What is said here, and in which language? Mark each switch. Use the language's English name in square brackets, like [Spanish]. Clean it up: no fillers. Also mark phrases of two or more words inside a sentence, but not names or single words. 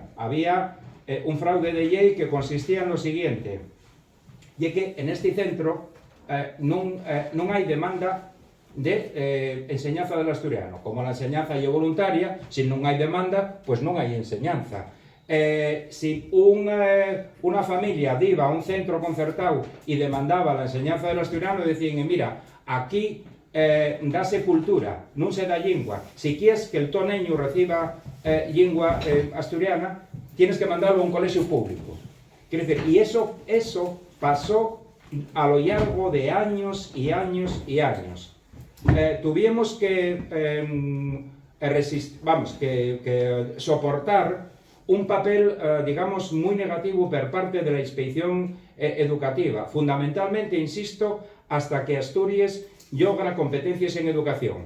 [Spanish] Había un fraude de ley que consistía en lo siguiente: y que en este centro no hay demanda de enseñanza del asturiano. Como la enseñanza es voluntaria, si no hay demanda, pues no hay enseñanza. Si una familia iba a un centro concertado y demandaba la enseñanza del asturiano, decían: mira, [Asturian] aquí dase cultura, non se da lingua. [Spanish] Si quieres que el [Asturian] to neño [Spanish] reciba [Asturian] lingua asturiana, [Spanish] tienes que mandarlo a un colegio público. Quiero decir, y eso pasó a lo largo de años y años y años. Tuvimos que soportar un papel, digamos, muy negativo por parte de la inspección educativa, fundamentalmente, insisto, hasta que Asturias logra competencias en educación.